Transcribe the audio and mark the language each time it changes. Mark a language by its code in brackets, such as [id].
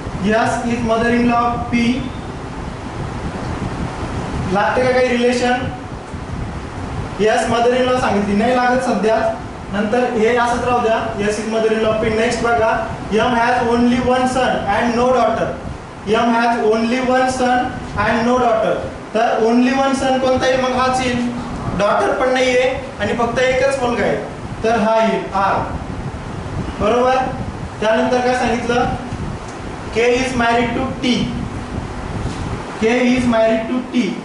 [en] S is mother in law of P. [mr] लागते का काही relation. S mother in law सांगितली नाही लागत सध्या. नंतर हे असंच राहू द्या. [en] S is mother in law of P. [mr] Next बघा [en] M has only one son and no daughter. M has only one son and no daughter. [mr] तर ओनली वन सन कोणता येईल मग हाच येईल. डॉटर पण नाहीये आणि फक्त एकच मुलगा आहे तर हा येईल R, बरोबर. त्यानंतर काय सांगितलं, [en] K is married to T, K is married to T.